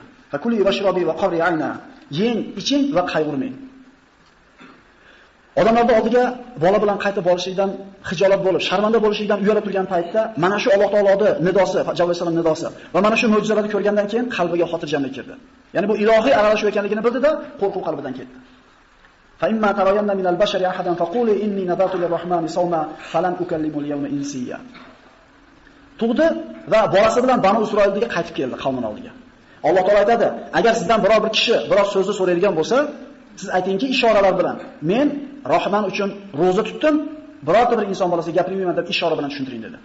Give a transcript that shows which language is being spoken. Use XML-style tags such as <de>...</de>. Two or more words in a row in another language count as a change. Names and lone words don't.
<ar>فكلي واشربي وقري عينا.</ar> <uz>Yeng, iching va qayg'urmang. Odamlarning oldiga bola bilan qaytib borishlikdan xijolat bo'lib, sharmanda bo'lishlikdan uyalib turgan paytda mana shu Alloh taoloning nidosi, Jalol vasallam nidosi va mana shu mo'jizalarni ko'rgandan keyin qalbiga xotirjamlik kirdi. Ya'ni bu ilohiy aralashuv ekanligini bildida, qo'rquv qalbidan ketdi.</uz> <ar>فإما ترين من البشر أحدا فقولي إني نذرت للرحمن صوما فلن أكلم اليوم إنسيا.</ar> <uz>Tug'di va bolasi bilan Banu Isroilga qaytib keldi qavmining oldiga. Alloh taolo aytadi, agar sizdan biror bir kishi biror so'zni so'raydigan bo'lsa, siz aytingki ishoralar bilan, men Rahman uchun roza tutdim, birorta bir inson bolasiga gapirmayman deb ishora bilan tushuntiring dedi.</uz>